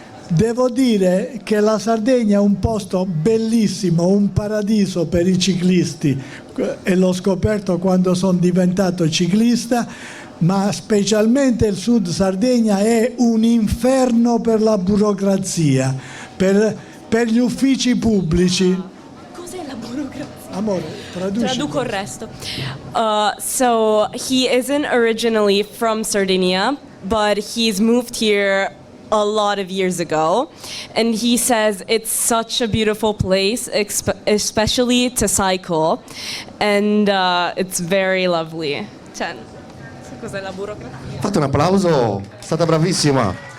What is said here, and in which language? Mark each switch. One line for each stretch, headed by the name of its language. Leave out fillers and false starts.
Italian: Devo dire che la Sardegna è un posto bellissimo, un paradiso per i ciclisti e l'ho scoperto quando sono diventato ciclista, ma specialmente il Sud Sardegna è un inferno per la burocrazia, per gli uffici pubblici. Cos'è la burocrazia? Amore, traduci. Traduco il resto.
English: So he isn't originally from Sardinia, but he's moved here a lot of years ago, and he says it's such a beautiful place, especially to cycle, and it's very lovely.
Italian: Cioè, cos'è la burocrazia? Fate un applauso, è stata bravissima.